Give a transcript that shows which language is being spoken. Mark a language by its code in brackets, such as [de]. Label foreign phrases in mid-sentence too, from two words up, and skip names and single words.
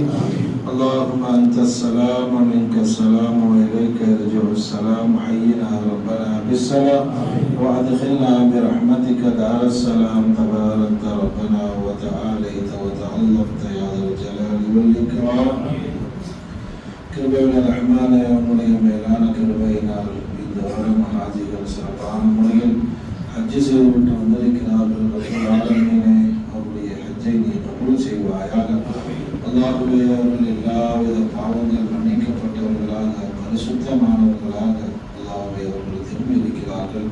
[ar] اللهم أنت السلام ومنك السلام وإليك يرجع السلام. حينا ربنا بالسلام وأدخلنا برحمتك دار السلام. تباركت ربنا وتعاليت وتعظمت يا ذا الجلال والإكرام. [ta] கிருபையுள்ள ரஹ்மான உன்னுடைய மேலான கிருபையினால் இந்த வரும் ஹாஜிகள் சிறப்பான முறையில் ஹஜ்ஜு செய்துவிட்டு வந்திருக்கிறார்கள். ஆலமீனே அவருடைய ஹஜ்ஜை நீ கபூல் செய்வாயாக. அல்லாஹ்வே அவர்கள் எல்லாவித பாவங்கள் மன்னிக்கப்பட்டவர்களாக பரிசுத்தமானவர்களாக அல்லாஹ்வே அவர்கள் திரும்பி இருக்கிறார்கள்.